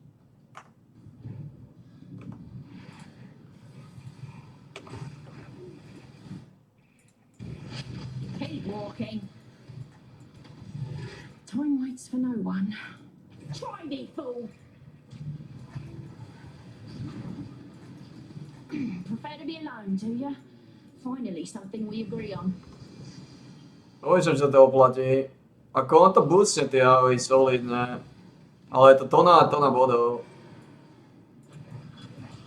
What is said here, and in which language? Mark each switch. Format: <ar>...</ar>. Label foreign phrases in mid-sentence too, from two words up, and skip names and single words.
<en>Keep walking. Time waits for no one. Try me, fool. Prefer to be alone, do you? Finally, something we agree on.</en> <sk>Uvidím, že to oplatí. Ako on to boostne tie hory solidne. Ale je to tona a tona bodov.</sk>